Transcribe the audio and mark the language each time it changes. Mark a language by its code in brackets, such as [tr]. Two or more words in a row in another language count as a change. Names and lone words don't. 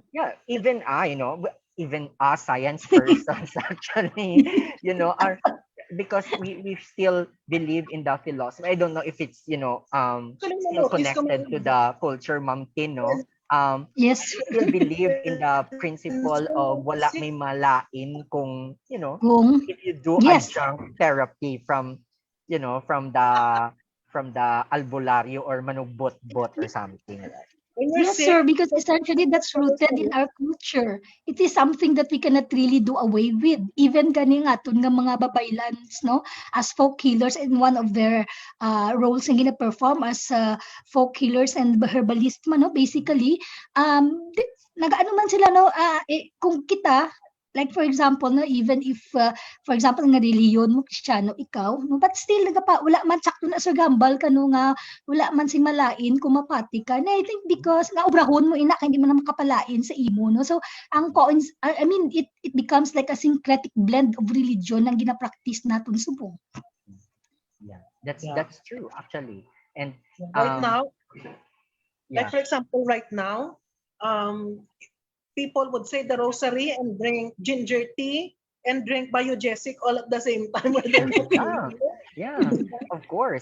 [en] Even even us science persons actually, are, because we still believe in the philosophy. I don't know if it's still connected to the culture, Ma'am Tin, no? Yes. We still believe in the principle of [hil] wala may malain kung [en] if you do adjunct therapy from the albularyo or manugbot-bot or something like that. Yes, sir, because essentially that's rooted in our culture. It is something that we cannot really do away with. [hil] Even gani nga tun nga mga babaylans, no, [en] as folk healers, in one of their roles [hil] nga gina-perform [en] as folk healers and herbalist man, no, basically [hil] nag-ano man sila, no, kung kita, [en] like for example, no, even if for example [hil] nga reliyon mo Kristiyano ikaw, no, but still wala man sakto na sa gambal kano nga wala man sing malain kung mapati ka. Na I think because nga obrahon mo ina kay hindi mo na makapalain sa imo, no. [en] So ang I mean it becomes like a syncretic blend of religion [hil] ang gina-practice naton subong. [en] Yeah, that's true actually. And right now, like for example, right now, people would say the rosary and drink ginger tea and drink biogesic all at the same time. Yeah, of course.